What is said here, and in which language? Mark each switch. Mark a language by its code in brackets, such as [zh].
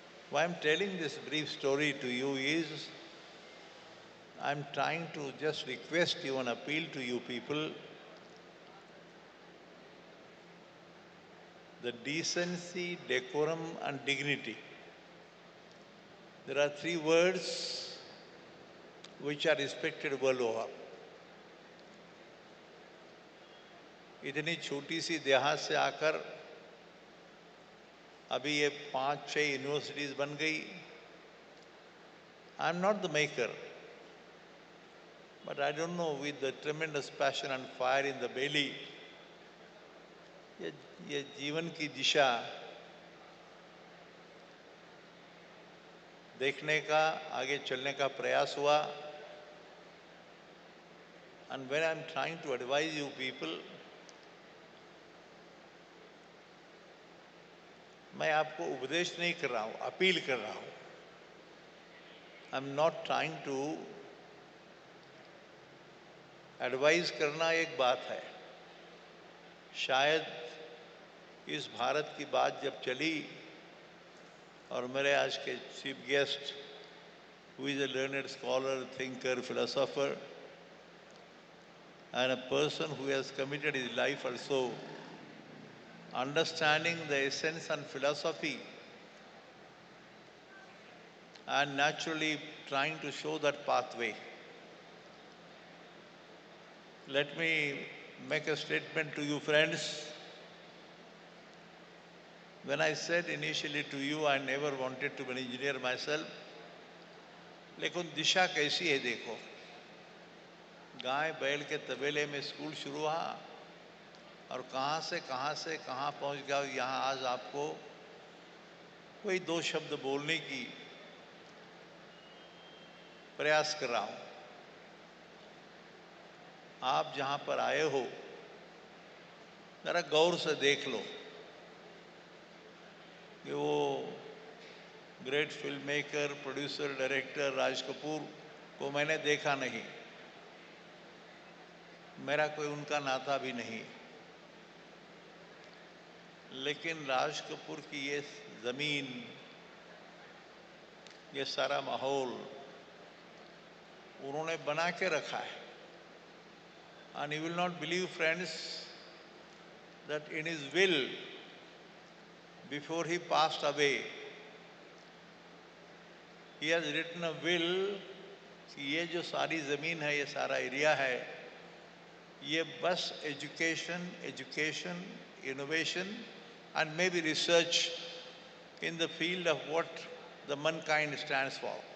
[en] Why I'm telling this brief story to you is, I'm trying to just request you and appeal to you people, the decency, decorum and dignity. There are 3 words which are respected world over. [hi] इतनी छोटी सी देहात से आकर अभी ये 5-6 universities बन गई. [en] I am not the maker, but I don't know, with the tremendous passion and fire in the belly, ये जीवन की दिशा देखने का, आगे चलने का प्रयास हुआ. And when I am trying to advise you people, मैं आपको उपदेश नहीं कर रहा हूँ, अपील कर रहा हूँ. I am not trying to advise करना एक बात है. शायद इस भारत की बात जब चली और मेरे आज के chief guest, who is a learned scholar, thinker, philosopher, and a person who has committed his life also understanding the essence and philosophy and naturally trying to show that pathway. Let me make a statement to you, friends. When I said initially to you, I never wanted to be an engineer myself. [hi] लेकिन दिशा कैसी है देखो, गाय बैल के तबेले में school शुरू हुआ और कहाँ से कहाँ पहुँच गया यहाँ आज आपको कोई दो शब्द बोलने की प्रयास कर रहा हूँ। आप जहाँ पर आए हो जरा गौर से देख लो कि वो great film maker, producer, director Raj Kapoor को मैंने देखा नहीं, मेरा कोई उनका नाता भी नहीं, लेकिन राज कपूर की ये ज़मीन, ये सारा माहौल उन्होंने बना के रखा है। [en] And you will not believe, friends, that in his will, before he passed away, he has written a will कि ये जो सारी ज़मीन है, ये सारा एरिया है, ये बस education, innovation and maybe research in the field of what the mankind stands for.